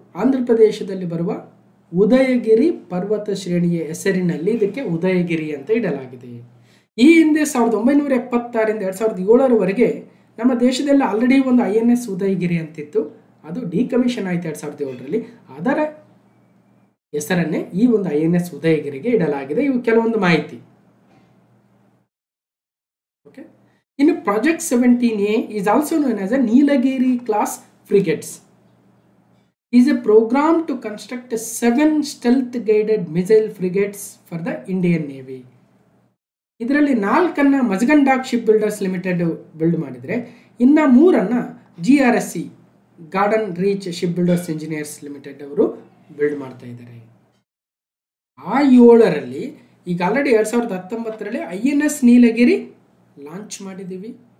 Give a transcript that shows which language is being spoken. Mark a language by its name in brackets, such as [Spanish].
[Kannada] ಆಂಧ್ರ ಪ್ರದೇಶದಲ್ಲಿ ಬರುವ ಉದಯಗಿರಿ ಪರ್ವತ ಶ್ರೇಣಿಯ ಹೆಸರಿನಲ್ಲಿ ಇದಕ್ಕೆ ಉದಯಗಿರಿ ಅಂತ ಇಡಲಾಗಿದೆ. ಈ ಹಿಂದೆ 1976ರಿಂದ 2007ರವರೆಗೆ ನಮ್ಮ ದೇಶದಲ್ಲಿ ಆಲ್ರೆಡಿ ಒಂದು INS ಉದಯಗಿರಿ ಅಂತಿತ್ತು. ಅದು ಡಿಕಮಿಷನ್ ಆಯಿತು 2007ರಲ್ಲಿ. ಅದರ ಹೆಸರನ್ನೇ ಈ ಒಂದು INS ಉದಯಗಿರಿಗೆ ಇಡಲಾಗಿದೆ. ಇವು ಕೆಲವೊಂದು ಮಾಹಿತಿ. [English] Okay, ಇನ್ನು project 17A is also known as a Nilgiri class frigates is a program to construct 7 stealth guided missile frigates for the Indian Navy. [Kannada] ಇದರಲ್ಲಿ 4 ಮಜಗಂಡಾಕ್ ಶಿಪ್ ಬಿಲ್ಡರ್ಸ್ ಲಿಮಿಟೆಡ್ ಬಿಲ್ಡ್ ಮಾಡಿದರೆ, ಇನ್ನು 3 GRSC garden reach ship builders engineers limited ಅವರು build ಮಾಡ್ತಾ ಇದ್ದಾರೆ. ಆ 7ರಲ್ಲಿ ಈಗ already 2019ರಲ್ಲಿ INS ನೀಲಗಿರಿ launch ಮಾಡಿದ್ದೀವಿ.